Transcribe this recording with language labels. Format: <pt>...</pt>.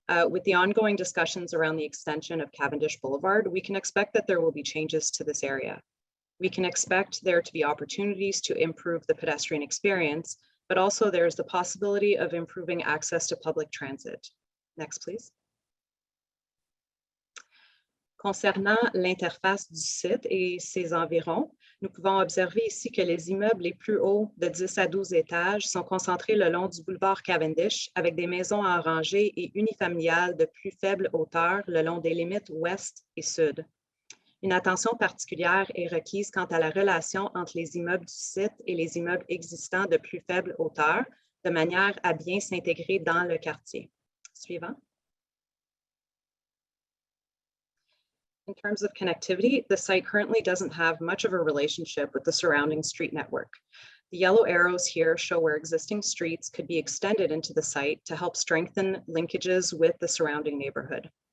<en>With the ongoing discussions around the extension of Cavendish Boulevard, we can expect that there will be changes to this area. We can expect there to be opportunities to improve the pedestrian experience, but also there's the possibility of improving access to public transit. Next, please.</en> <fr>Concernant l'interface du site et ses environs, nous pouvons observer ici que les immeubles les plus hauts de 10 à 12 étages sont concentrés le long du boulevard Cavendish avec des maisons en rangée et unifamiliales de plus faible hauteur le long des limites ouest et sud. Une attention particulière est requise quant à la relation entre les immeubles du site et les immeubles existants de plus faible hauteur, de manière à bien s'intégrer dans le quartier. Suivant.</fr> <en>In terms of connectivity, the site currently doesn't have much of a relationship with the surrounding street network. The yellow arrows here show where existing streets could be extended into the site to help strengthen linkages with the surrounding neighborhood.</en>